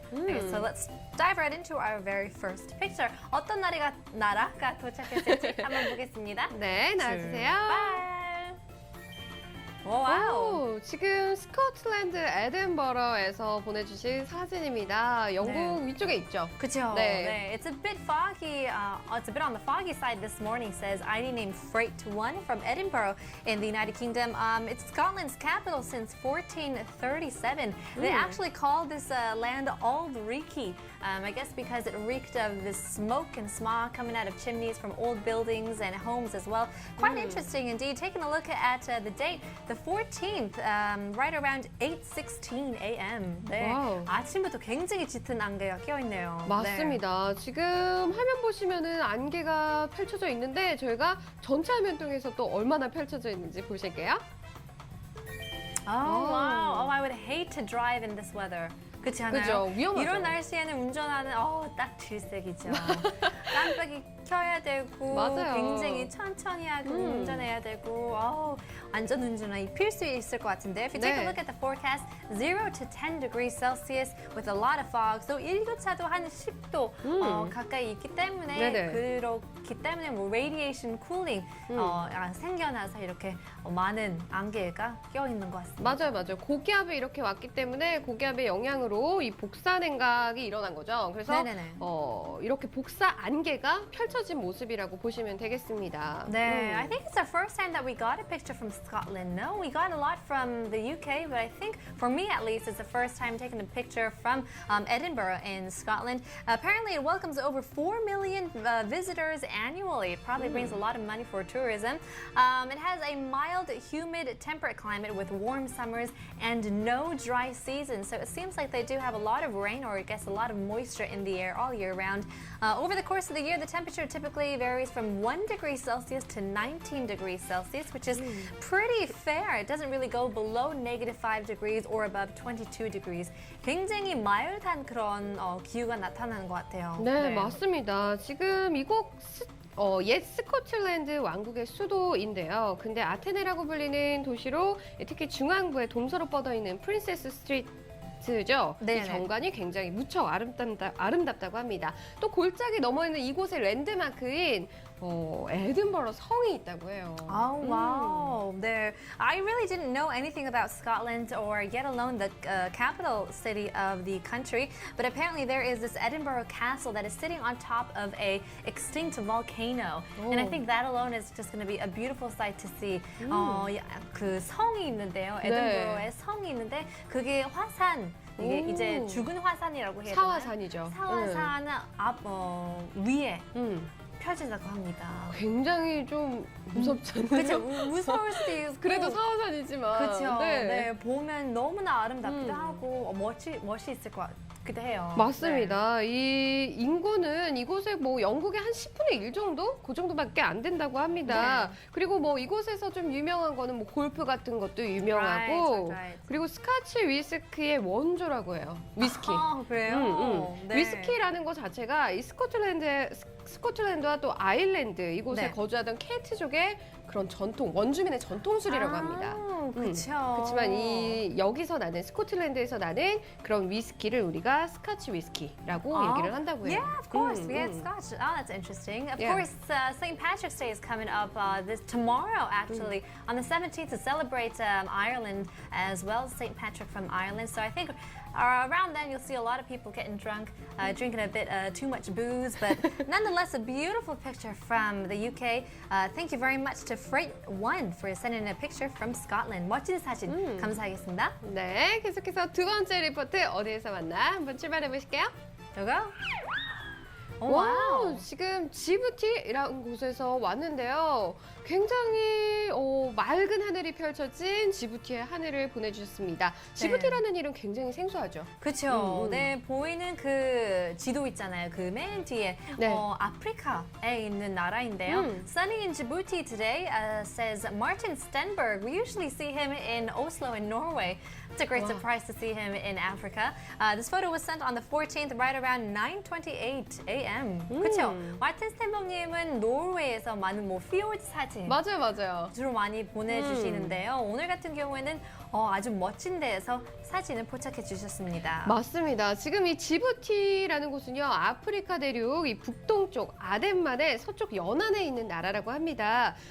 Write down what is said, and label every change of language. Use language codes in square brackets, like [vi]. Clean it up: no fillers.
[en] Okay, so let's dive right into our very first picture. [ko] 어떤 나라가 도착했을지 한번 보겠습니다. 네, 나와주세요. 출발. 오, 와우. 오, 지금 스코틀랜드 에든버러에서 보내주신 사진입니다. 영국 위쪽에 있죠? 그죠. 네. [en] 네. It's a bit foggy. It's a bit on the foggy side this morning. Says ID name Freight 1 from Edinburgh in the United Kingdom. It's Scotland's capital since 1437. They actually call this land Auld Reekie. I guess because it reeked of this smoke and smog coming out of chimneys from old buildings and homes as well. Quite interesting indeed. Taking a look at the date, the 14th, right around 8:16 a.m. [ko] 네. 와우. 아침부터 굉장히 짙은 안개가 껴있네요. 맞습니다. 지금 화면 보시면은 안개가 펼쳐져 있는데 저희가 전체 화면 통해서 또 얼마나 펼쳐져 있는지 보실게요. [en] Oh, wow. Oh, I would hate to drive in this weather. [ko] 그렇지 않아요? 그죠, 위험하죠. 이런 날씨에는 운전하는 딱 질색이죠. 깜빡이 켜야 되고 맞아요. 굉장히 천천히 하고 운전해야 되고 안전 운전이 필수 있을 것 같은데. [en] If you take a look at the forecast, 0 to 10 degrees Celsius with a lot of fog. [ko] So 일교차도 한 10도 가까이 있기 때문에 네네. 그렇기 때문에 뭐 radiation cooling 생겨나서 이렇게 많은 안개가 껴 있는 것 같습니다. 맞아요. 고기압이 이렇게 왔기 때문에 고기압의 영향으로 이 복사 냉각이 일어난 거죠. 그래서 네네네. 이렇게 복사 안개가 펼쳐진 모습이라고 보시면 되겠습니다. [en] 네, I think it's the first time that we got a picture from Scotland. No, we got a lot from the UK, but I think for me at least, it's the first time taking a picture from Edinburgh in Scotland. Apparently, it welcomes over 4 million visitors annually. It probably brings a lot of money for tourism. It has a mild, humid, temperate climate with warm summers and no dry seasons. So it seems like they do have a lot of rain, or I guess a lot of moisture in the air all year round. Over the course of the year, the temperature typically varies from 1 degree Celsius to 19 degrees Celsius, which is pretty fair. It doesn't really go below -5 degrees or above 22 degrees. [ko] 굉장히 마일드한 그런 기후가 나타나는 것 같아요. 네, 맞습니다. 지금 이곳 옛 스코틀랜드 왕국의 수도인데요. 근데 아테네라고 불리는 도시로 특히 중앙부에 동서로 뻗어 있는 프린세스 스트리트죠. 이 네네. 경관이 굉장히 무척 아름답다고 합니다. 또 골짜기 넘어 있는 이곳의 랜드마크인 에든버러 성이 있다고 해요. [en] Oh, wow. There, I really didn't know anything about Scotland or yet alone the capital city of the country. But apparently there is this Edinburgh Castle that is sitting on top of a extinct volcano. And I think that alone is just going to be a beautiful sight to see. [ko] 그 성이 있는데요. 에든버러에 성이 있는데 그게 화산. 이게 이제 죽은 화산이라고 해야 되나요? 사화산이죠. 사화산 위에 펼쳐졌다고 합니다. 굉장히 좀 무섭잖아요. 그렇죠. 무서울 수도 있고. 그래도 사화산이지만. 그렇죠. 네. 네, 보면 너무나 아름답기도 하고 멋이 있을 것 같기도 해요. 맞습니다. 이 인구는 이곳에 뭐 영국의 한 10분의 1 정도? 그 정도밖에 안 된다고 합니다. 네. 그리고 뭐 이곳에서 좀 유명한 거는 뭐 골프 같은 것도 유명하고 [en] Right. [ko] 그리고 스카치 위스키의 원조라고 해요. 위스키. 아, 그래요? 네. 위스키라는 것 자체가 이 스코틀랜드와 또 아일랜드 이곳에 네. 거주하던 켈트족의 그런 원주민의 전통술이라고 합니다. 그렇죠. 그렇지만 여기서 나는 스코틀랜드에서 나는 그런 위스키를 우리가 스카치 위스키라고 얘기를 한다고 해요. [en] Yeah, of course. We had Scotch. Oh, that's interesting. Of Yeah. course, St. Patrick's Day is coming up this tomorrow, actually, on the 17th to celebrate Ireland as well as St. Patrick from Ireland. So I think around then you'll see a lot of people getting drunk, drinking a bit too much booze, but nonetheless, a beautiful picture from the UK. Thank you very much to Freight 1 for sending a picture from Scotland. [ko] 멋진 사진 감사하겠습니다. 네, 계속해서 두 번째 리포트 어디에서 만나 한번 출발해 보실게요. 여기요? 오, 와, 와우. 지금 지부티라는 곳에서 왔는데요. 굉장히 맑은 하늘이 펼쳐진 지부티의 하늘을 보내주셨습니다. 지부티라는 이름 굉장히 생소하죠? 그렇죠. 음. 네, 보이는 그 지도 있잖아요. 그 맨 뒤에 네. 아프리카에 있는 나라인데요. [en] Sunny in Djibouti today, says Martin Stenberg. We usually see him in Oslo in Norway. It's a great surprise to see him in Africa. This photo was sent on the 14th, right around 9:28 a.m. [ko] 그렇죠. 마틴 스탠버그님은 노르웨이에서 많은 뭐 피오드 사진 맞아요, 맞아요. 주로 많이 보내주시는데요. 오늘 같은 경우에는 아주 멋진 데에서 사진을 포착해 주셨습니다. 맞습니다. 지금 이 지부티라는 곳은요, 아프리카 대륙 이 북동쪽 아덴만의 서쪽 연안에 있는 나라라고 합니다.